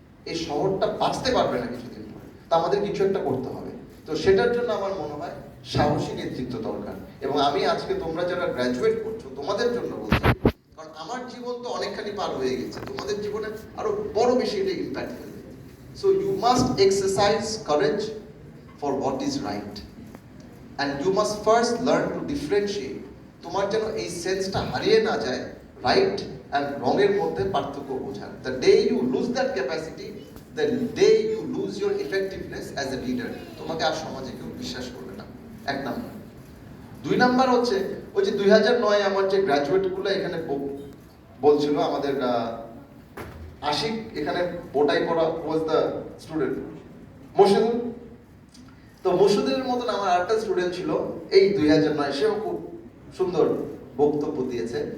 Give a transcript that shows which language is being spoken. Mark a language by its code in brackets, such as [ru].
[bn] এই শহরটা বাঁচতে পারবে না কিছুদিন পরে, তা আমাদের কিছু একটা করতে হবে। তো সেটার জন্য আমার মনে হয় সাহসী নেতৃত্ব দরকার। এবং আমি আজকে তোমরা যারা গ্র্যাজুয়েট করছো তোমাদের জন্য বলছি, কারণ আমার জীবন তো অনেকখানি পার হয়ে গেছে, তোমাদের জীবনে আরো বড় বেশি এটা ইম্প্যাক্ট ফেলবে। [en] So you must exercise courage for what is right, and you must first learn to differentiate. [bn] তোমার যেন এই সেন্সটা হারিয়ে না যায় [en] right and wrong [bn] এর মধ্যে পার্থক্য বোঝার। [en] The day you lose that capacity, the day you lose your effectiveness as a leader, [bn] তোমাকে আর সমাজে কেউ বিশ্বাস করবে না। 1 নাম্বার। 2 নাম্বার হচ্ছে ওই যে 2009 আমার যে গ্র্যাজুয়েট গুলো এখানে বলছিল, আমাদের আশিক এখানে বোটাই পড়া [en] was the student, [bn] মুর্শিদুল। তো মুর্শিদুলের মতন আমার আরেকটা স্টুডেন্ট ছিল এই 2009, সেও খুব সুন্দর বক্তব্য দিয়েছে।